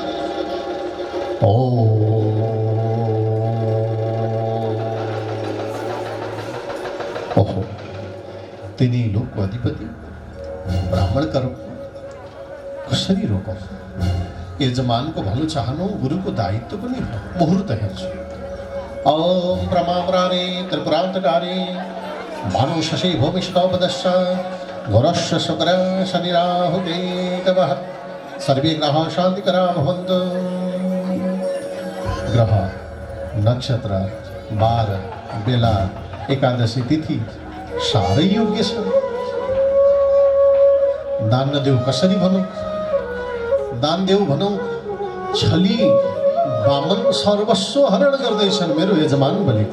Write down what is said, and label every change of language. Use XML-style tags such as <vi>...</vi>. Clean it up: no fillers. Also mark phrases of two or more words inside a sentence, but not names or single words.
<ne>ओहो, तिनी लोकको अधिपति ब्राह्मण करो कसरी रोकौँ? यजमानको भलो चाहनु गुरुको दायित्व पनि हो। मुहुर्त हेर्छु।</ne> <sa>ओम ब्रह्मावरारे त्रिपुरान्तकारे भानु शशि भूमिष्ठोपदश्च गुरश्च शुक्र शनिराहुकेतवः सर्वे ग्रहाः शान्तिकरा भवन्तु।</sa> <ne>ग्रह, नक्षत्र, बार, बेला, एकादशी तिथि साह्रै योग्य छ। दान नदेऊ कसरी भनौँ? दान देऊ भनौँ, छली बामन सर्वस्व हरण गर्दैछन् मेरो यजमान बलिको।</ne>